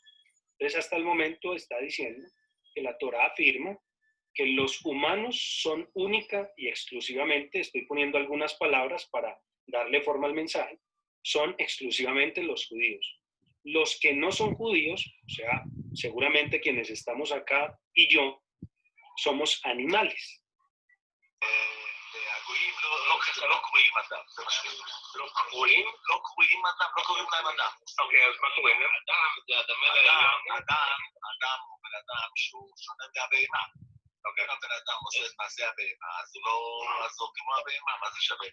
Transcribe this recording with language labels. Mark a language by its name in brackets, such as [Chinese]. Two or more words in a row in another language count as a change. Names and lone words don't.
[Spanish] Entonces, hasta el momento está diciendo que la Torá afirma que los humanos son única y exclusivamente, estoy poniendo algunas palabras para darle forma al mensaje, son exclusivamente los judíos. Los que no son judíos, o sea, seguramente quienes estamos acá y yo, somos animales. [Hebrew] לא קוראים אדם, זה מה שאני אומר. לא קוראים אדם, לא קוראים להם אדם. אוקיי, אז מה קוראים להם? אדם, זה הדמה לעליון. אדם הוא בן אדם שהוא שונה מהבהמה. אוקיי. אם הבן אדם עושה את מעשה הבהמה, אז הוא כמו הבהמה, מה זה שווה?